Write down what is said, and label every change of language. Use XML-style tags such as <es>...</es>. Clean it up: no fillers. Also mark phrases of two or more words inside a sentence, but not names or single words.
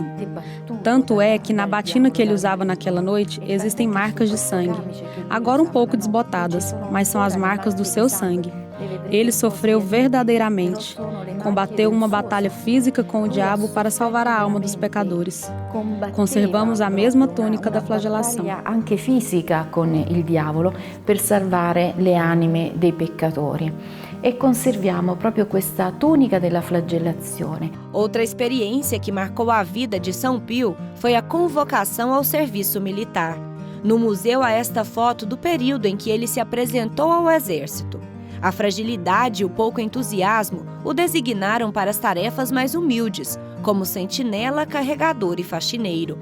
<pt>Tanto é que na batina que ele usava naquela noite existem marcas de sangue, agora um pouco desbotadas, mas são as marcas do seu sangue. Ele sofreu verdadeiramente, combateu uma batalha física com o diabo para salvar a alma dos pecadores. Conservamos a mesma túnica da flagelação.</pt> <it>Anche fisica con il diavolo per salvare le anime dei peccatori. E conserviamo proprio questa túnica della flagellazione.</it> <pt>Outra experiência que marcou a vida de São Pio foi a convocação ao serviço militar. No museu há esta foto do período em que ele se apresentou ao exército. A fragilidade e o pouco entusiasmo o designaram para as tarefas mais humildes, como sentinela, carregador e faxineiro.</pt>